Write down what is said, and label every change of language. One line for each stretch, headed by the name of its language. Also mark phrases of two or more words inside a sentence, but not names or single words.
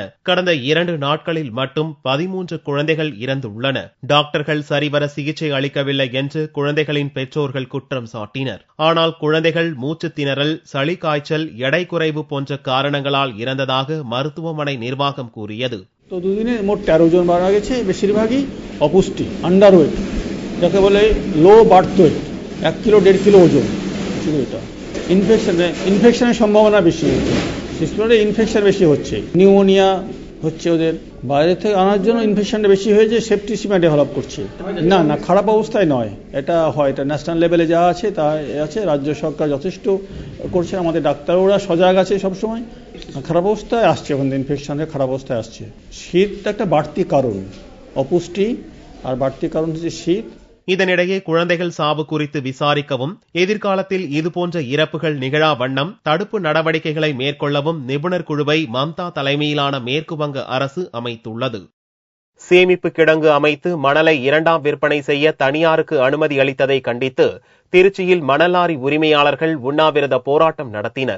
Tamil: கடந்த 2 நாட்களில் மட்டும் 13 குழந்தைகள் இறந்துள்ளன. டாக்டர்கள் சரிவர சிகிச்சை அளிக்கவில்லை என்று குழந்தைகளின் பெற்றோர்கள் குற்றம் சாட்டினர். ஆனால் குழந்தைகள் மூச்சு திணறல், சளி காய்ச்சல், எடை குறைவு போன்ற காரணங்களால் இறந்ததாக மருத்துவமனை நிர்வாகம் கூறியது.
Bangla: তো দুদিনে মোট 13 জন মারা গেছে, বেশিরভাগই অপুষ্টি, আন্ডারওয়েট, যাকে বলে
English: low birth weight,
Bangla: 1 কিলো 1.5 কিলো ওজন। এটা ইনফেকশনের সম্ভাবনা বেশি, শিশুদের ইনফেকশন বেশি হচ্ছে, নিউমোনিয়া হচ্ছে ওদের, বাইরে থেকে আনার জন্য ইনফেকশনটা বেশি হয়ে যে
English: septicemia develop
Bangla: করছে। না না, খারাপ অবস্থায় নয়, এটা হয়, এটা
English: national level
Bangla: যা আছে তা আছে, রাজ্য সরকার যথেষ্ট করছে, আমাদের ডাক্তাররা সজাগ আছে সবসময়। খারাপ অবস্থায় আসছে, এখন ইনফেকশনের খারাপ অবস্থায় আসছে। শীতটা একটা বাড়তি কারণ, অপুষ্টি আর বাড়তি কারণ হচ্ছে শীত।
Tamil: இதனிடையே குழந்தைகள் சாவு குறித்து விசாரிக்கவும் எதிர்காலத்தில் இதுபோன்ற இறப்புகள் நிகழா வண்ணம் தடுப்பு நடவடிக்கைகளை மேற்கொள்ளவும் நிபுணர் குழுவை மம்தா தலைமையிலான மேற்கு வங்க அரசு அமைத்துள்ளது. சேமிப்பு கிடங்கு அமைத்து மணலை 2ஆம் விற்பனை செய்ய தனியாருக்கு அனுமதி அளித்ததை கண்டித்து திருச்சியில் மணல் லாரி உரிமையாளர்கள் உண்ணாவிரத போராட்டம் நடத்தினர்.